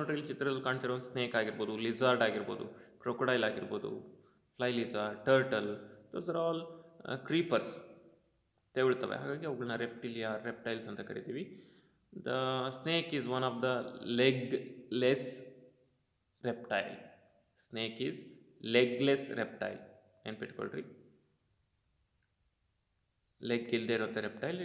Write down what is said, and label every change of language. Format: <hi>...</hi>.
<kn>ನೋಡ್ರಿ ಇಲ್ಲಿ ಚಿತ್ರದಲ್ಲಿ ಕಾಣ್ತಿರೋ ಒಂದು ಸ್ನೇಕ್ ಆಗಿರ್ಬೋದು, ಲಿಸಾರ್ಡ್ ಆಗಿರ್ಬೋದು, ಕ್ರೊಕೊಡೈಲ್ ಆಗಿರ್ಬೋದು, fly lizard, turtle,</kn> <en>those are all creepers,</en> <kn>ತೆವಳ್ತವೆ. ಹಾಗಾಗಿ ಅವುಗಳನ್ನ ರೆಪ್ಟಿಲಿಯಾ, ರೆಪ್ಟೈಲ್ಸ್ ಅಂತ ಕರಿತೀವಿ.</kn> <en>The snake is one of the legless reptile. Snake is legless reptile.</en> <kn>ನೆನ್ಪಿಟ್ಕೊಳ್ರಿ, leg ಇಲ್ಲದೆ ಇರುತ್ತೆ reptile.</kn>